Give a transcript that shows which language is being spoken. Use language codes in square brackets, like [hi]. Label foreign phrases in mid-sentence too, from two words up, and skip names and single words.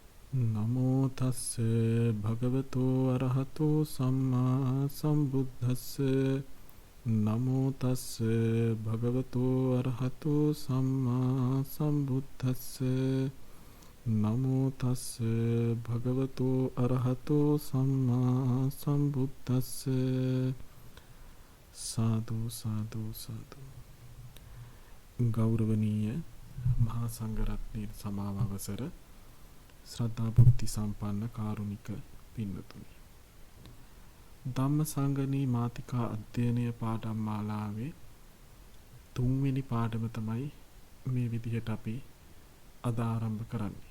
[pi] නමෝ තස්ස භගවතෝ අරහතෝ සම්මා සම්බුද්දස්ස නමෝ තස්ස භගවතෝ අරහතෝ සම්මා සම්බුද්දස්ස නමෝ තස්ස භගවතෝ අරහතෝ සම්මා සම්බුද්දස්ස සාදු සාදු සාදු. [si] ගෞරවනීය මහා සංඝරත්නයේ සමාව අවසර ශ්‍රද්ධා බුද්ධි සම්පන්න කාරුණික පින්වතුනි, ධම්මසංගණී මාතිකා අධ්‍යයනය පාඩම් මාලාවේ 3 වෙනි පාඩම තමයි මේ විදිහට අපි අද ආරම්භ කරන්නේ.